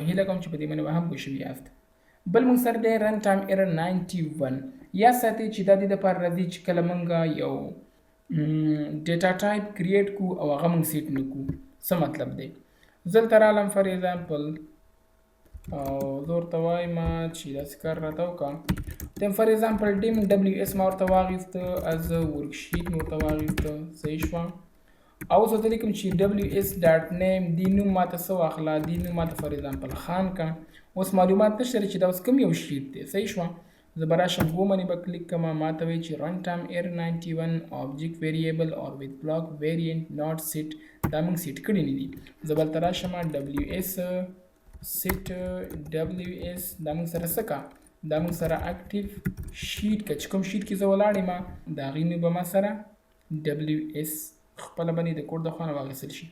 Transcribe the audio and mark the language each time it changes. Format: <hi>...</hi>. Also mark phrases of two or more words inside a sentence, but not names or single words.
<ps>هیله کوم چې په دې باندې به هم پوه شوي یاست. بل موږ سره دی</ps> <en>run time error</en> <ps>91. یا ساتئ چې دا دې دپاره راځي چې کله موږ یو</ps> <en>data type</en> <ps>کریټ کړو او هغه موږ سیټ نه کړو. څه مطلب دی. زه دلته رالم</ps> <en>for example</en> <ps>او زه ورته وایم چې داسې کار راته وکړه</ps> <en>then for example Dim WS</en> <ps>ما ورته واخیسته</ps> <en>as worksheet</en> <ps>مې ورته واخیسته. صحیح شوه. او اوس ورته لیکم چې</ps> <en>WS dot name</en> <ps>دې نوم ماته څه واخله دې نوم ماته</ps> <en>for example</en> <ps>خان کا. اوس معلومات نشته چې دا اوس کوم یو شیټ دی. صحیح شوه. زه به راشم ګو باندې به کلیک کوم ماته وایي چې</ps> <en>run time error</en> <ps>91</ps> <en>object variable or with block variant not set</en> <ps>دا موږ سیټ کړي نه دي. زه به هلته راشم</ps> <en>WS set WS</en> <ps>دا موږ سره څه کا دا موږ سره</ps> <en>active sheet</en> <ps>که چې کوم شیټ کې زه ولاړ یم د هغې نوم به ما سره ډبلیو ایس خپله باندې د کوډ د خوا نه واخیستل شي.</ps>